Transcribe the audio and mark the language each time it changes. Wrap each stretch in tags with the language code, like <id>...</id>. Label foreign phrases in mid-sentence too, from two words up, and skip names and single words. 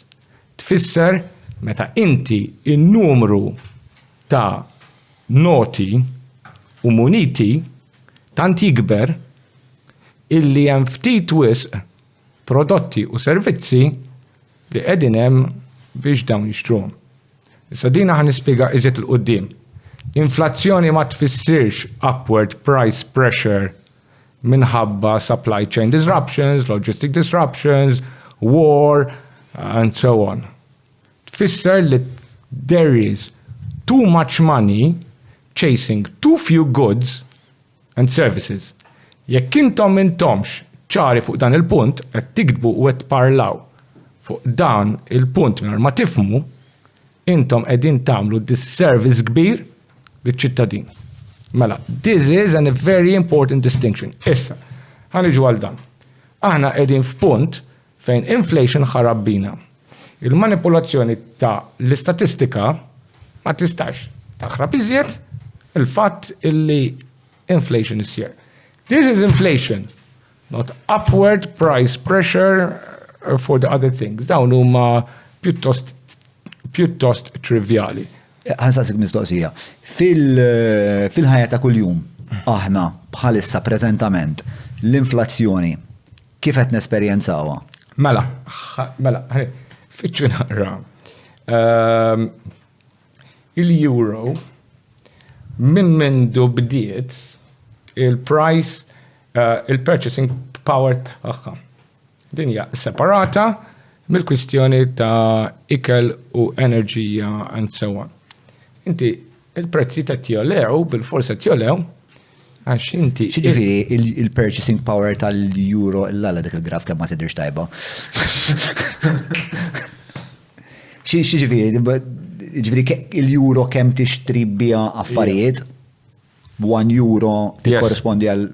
<mt>Tfisser meta inti in-numru ta' noti u muniti tant jikber illi hemm ftit wisq prodotti u servizzi li qegħdin hemm biex dawn jixtruhom. Issa dina ħan nispjega iżjed il-qudiem. Inflazzjoni ma tfissirx</mt> <en>upward price pressure minħabba supply chain disruptions, logistic disruptions, war, and so on.</en> <mt>Tfisser li</mt> <en>there is too much money chasing too few goods and services.</en> <mt>Jekk intomx ċari fuq dan il-punt, qed tikdbu u qed tparlaw fuq dan il-punt mingħajr ma tifhmu, intom qegħdin tagħmlu disservice kbir liċ-ċittadin. Mela,</mt> <en>this is a very important distinction.</en> <mt>Issa, ħaniġu għal dan. Aħna qegħdin f'punt fejn inflation ħarab bina. Il-manipolazzjoni ta' l-istatistika ma tistax taħrab iżjed il-fatt illi</mt> <en>inflation is here. This is inflation, not upward price pressure for the other things.</en> <mt>Dawn huma pjuttost trivjali. Ħansaqsik mistoqsija. Fil-ħajja ta' kuljum, aħna bħalissa preżentament l-inflazzjoni kif qed nesperjenzawha? Mela, fitxu naqra. Il-euro minn mindu bdiet il-price, il-</mt> <en>purchasing power</en> <mt>tagħha. Dinja separata mill-kwistjoni ta' ikel u enerġija</mt> <en>and so on.</en> <mt>Inti il-prezzi ta' tjolew, bil-forsa tjolew, għax inti. Xiġifieri il-</mt> <en>purchasing power</en> <mt>tal-euro l-għala dik il-graf kemm ma tidhirx tajba. Ġifieri il-euro kemm tixtri biha affarijiet, 1 euro tikkorrispondi għal.</mt>